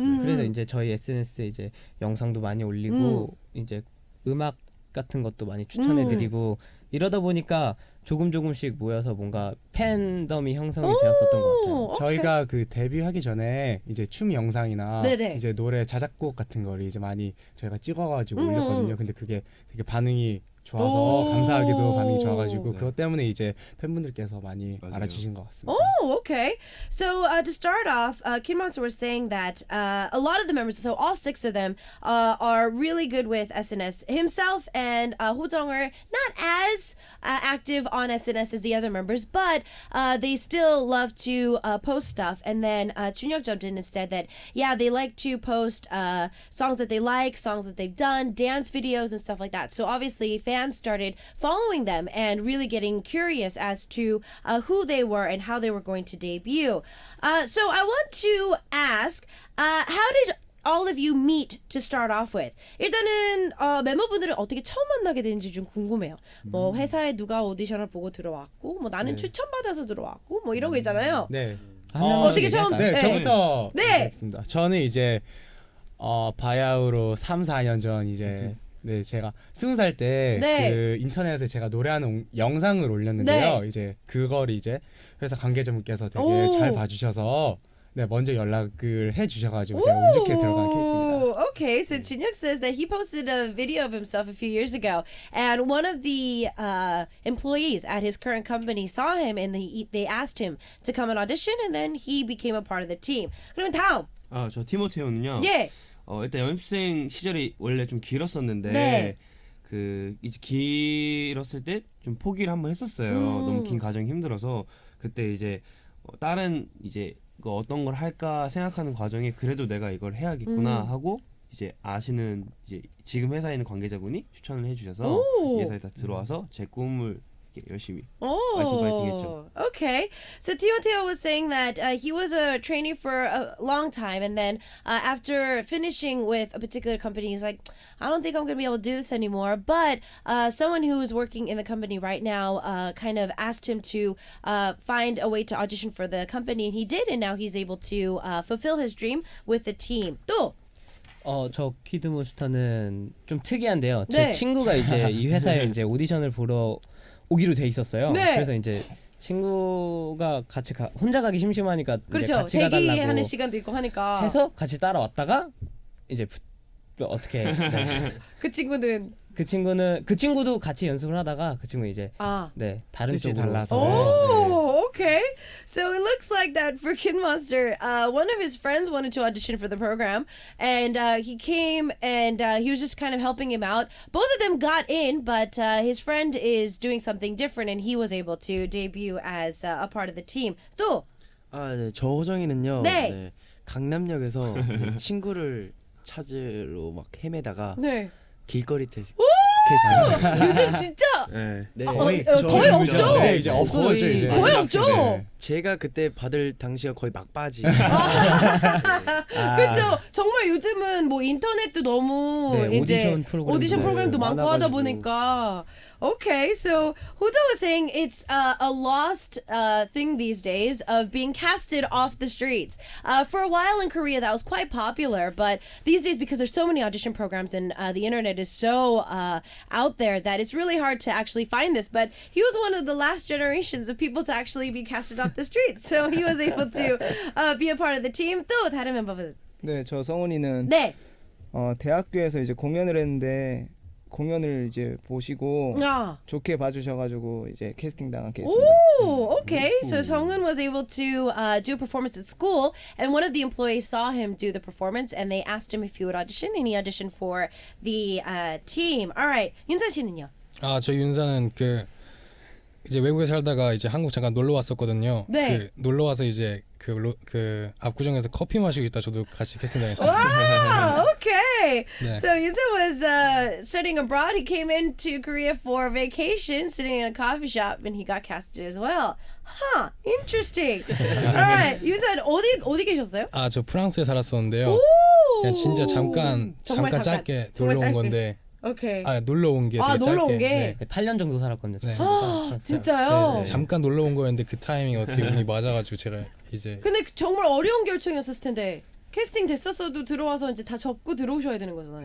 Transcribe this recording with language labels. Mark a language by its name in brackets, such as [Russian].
[Korean] 그래서 이제 저희 SNS에 이제 영상도 많이 올리고 이제 음악 같은 것도 많이 추천해드리고 이러다 보니까 조금씩 모여서 뭔가 팬덤이 형성이 되었었던 것 같아요. 저희가 그 데뷔하기 전에 이제 춤 영상이나 네네. 이제 노래 자작곡 같은 거를 이제 많이 저희가 찍어가지고 올렸거든요. 근데 그게 되게 반응이 좋아서 감사하게도 반응이 좋아가지고 그것 때문에 이제 팬분들께서 많이 알아주신 것 같습니다. [English] Oh, okay. So to start off, Kim Monster was saying that a lot of the members, so all 6 of them, are really good with SNS. Himself and Ho-jung are not as active on SNS as the other members, but they still love to post stuff. And then Junhyuk jumped in and said that, yeah, they like to post songs that they like, songs that they've done, dance videos and stuff like that. So obviously fans started following them and really getting curious as to who they were and how they were going to debut. So I want to ask, how did all of you meet to start off with? [Korean] 일단은 멤버분들은 어떻게 처음 만나게 되는지 좀 궁금해요. 뭐 회사에 누가 오디션을 보고 들어왔고, 뭐 나는 추천받아서 들어왔고, 뭐 이런 거 있잖아요. 네. 어떻게 처음? 네, 네. 저부터 네. 하겠습니다. 저는 이제 바야흐로 3, 4년 전 이제 네, 제가 20살 때 네. 그 인터넷에 제가 노래하는 영상을 올렸는데요. 네. 이제 그걸 이제 회사 관계자분께서 되게 오. 잘 봐주셔서 네, 먼저 연락을 해주셔가지고 제가 운 좋게 들어간 케이스입니다. [English] Okay, so Jinhyuk says that he posted a video of himself a few years ago, and one of the employees at his current company saw him, and they asked him to come and audition, and then he became a part of the team. [Korean] 그러면 다음. 저 티모테오는요. 예. 일단 연습생 시절이 원래 좀 길었었는데 네. 그 이제 길었을 때 좀 포기를 한번 했었어요. 너무 긴 과정이 힘들어서 그때 이제 다른 이제 어떤 걸 할까 생각하는 과정에 그래도 내가 이걸 해야겠구나 하고 이제 아시는 이제 지금 회사에 있는 관계자분이 추천을 해주셔서 이 회사에 다 들어와서 제 꿈을 열심히 파이팅 했죠. [English] Okay. So Timoteo was saying that he was a trainee for a long time, and then after finishing with a particular company, he's like, I don't think I'm going to be able to do this anymore. But someone who is working in the company right now kind of asked him to find a way to audition for the company, and he did, and now he's able to fulfill his dream with the team. [Korean] 또 저 키드몬스터는 좀 특이한데요. 네. 제 친구가 이제 이 회사에 이제 오디션을 보러 오기로 돼 있었어요. 네. 그래서 이제 친구가 같이 혼자 가기 심심하니까 이제 그렇죠. 같이 가달라고 대기하는 시간도 있고 하니까 해서 같이 따라왔다가 이제 어떻게 네. 그 친구는 그 친구도 같이 연습을 하다가 그 친구 이제 네 다른 뜻이 쪽으로 달라서. [English] Oh, okay. So it looks like that for Kid Monster, one of his friends wanted to audition for the program, and he came and he was just kind of helping him out. Both of them got in, but his friend is doing something different, and he was able to debut as a part of the team. [Korean] 또 네, 저 호정이는요. 네. 네, 강남역에서 네, 친구를 찾으러 막 헤매다가 네. 길거리 테스트. 요즘 진짜 네. 거의 없죠. 네, 이제 없어졌죠. 이제. 거의 없죠. 네. 제가 그때 받을 당시가 거의 막바지. 그렇죠. 정말 요즘은 뭐 인터넷도 너무 네, 이제 오디션 프로그램도 네, 많고 하다 많아가지고. 보니까. [English] Okay, so Hojo was saying it's a lost thing these days of being casted off the streets. For a while in Korea, that was quite popular, but these days, because there's so many audition programs and the internet is so out there, that it's really hard to actually find this. But he was one of the last generations of people to actually be casted off the streets, so he was able to be a part of the team. [Korean] 또 다른 멤버분. 네, 저 성훈이는 네. 대학교에서 이제 공연을 했는데 공연을 이제 보시고 좋게 봐주셔가지고 이제 캐스팅 당한 케이스입니다. [English] Oh, okay. So Songun was able to do a performance at school, and one of the employees saw him do the performance, and they asked him if he would audition, and he auditioned for the team. All right, [Korean] 윤사 씨는요? 저 윤사는 그 이제 외국에 살다가 이제 한국 잠깐 놀러 왔었거든요. 네. 그 놀러 와서 이제 그 압구정에서 커피 마시고 있다 저도 같이 캐스팅당했어요. [English] Wow, okay. [Korean] 네. [English] So Yunsa was studying abroad. He came into Korea for vacation, sitting in a coffee shop, and he got casted as well. Huh, interesting. All right, Yunsa [Korean] 어디 계셨어요? 저 프랑스에 살았었는데요. 그냥 진짜 잠깐 짧게 정말 놀러 온 짧게. 건데. [English] 오케이. [Korean] 놀러 온 게 되게 놀러 온 짧게. 게. 네. 8년 정도 살았거든요. 네. 진짜요? 네, 잠깐 놀러 온 거였는데 그 타이밍이 어떻게 운이 맞아가지고 제가 이제 근데 정말 어려운 결정이었을 텐데 캐스팅 됐었어도 들어와서 이제 다 접고 들어오셔야 되는 거잖아요.